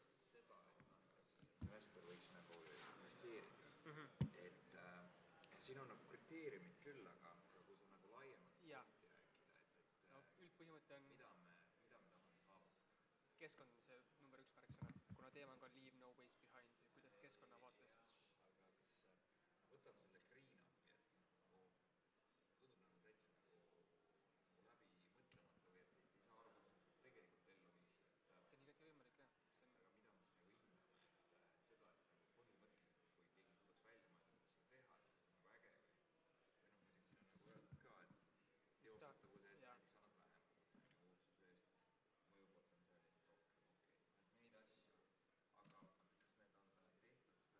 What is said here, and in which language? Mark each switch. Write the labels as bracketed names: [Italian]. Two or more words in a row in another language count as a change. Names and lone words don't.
[Estonian] seda, et kas investor võiks nagu investeerida. Et siin on nagu kriteeriumid küll, aga kui sa nagu laiemalt rääkida, et üldpõhimõte on mida me tahame saavutada? Keskkond on see number 1 märksõna, kuna teema on ka [English] leave no waste behind [Estonian] ja kuidas keskkonna vaatest. Aga kas võtame selle [English] green up'i, [Estonian] et nagu tundub nagu täitsa nagu läbi mõtlemata või et ei saa aru, kuidas seda tegelikult ellu viisi. See on igati võimalik, jah. Aga mida me siis nagu hindame, et seda, et nagu põhimõtteliselt, kui keegi tuleks välja mõelda, kuidas seda teha, et siis on nagu äge või muidugi siin on nagu öeldud ka, et teostatavuse eest näiteks annad vähem, ootsuse eest, mõjupotentsiaali eest rohkem, okei, et neid asju, aga kas need on tehtud,